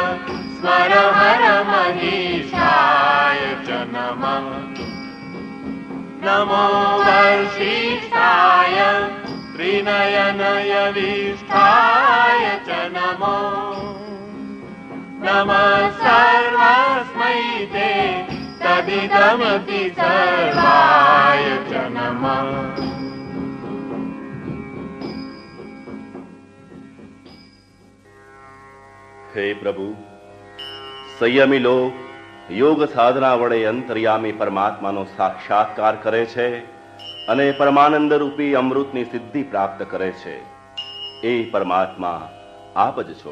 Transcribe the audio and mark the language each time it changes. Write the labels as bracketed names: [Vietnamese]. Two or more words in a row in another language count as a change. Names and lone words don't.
[Sanskrit] स्मरहरमहीष्ठाय च नमः नमो वर्षिष्ठाय त्रिनयनयविष्ठाय च नमो नमः सर्वस्मै ते तदिदमति सर्वाय च नमः। [Gujarati] હે પ્રભુ, સંયમી લોક યોગ સાધના વડે અંતર્યામી પરમાત્માનો સાક્ષાત્કાર કરે છે અને પરમાનંદ રૂપી અમૃતની સિદ્ધિ પ્રાપ્ત કરે છે, એ પરમાત્મા આપ જ છો.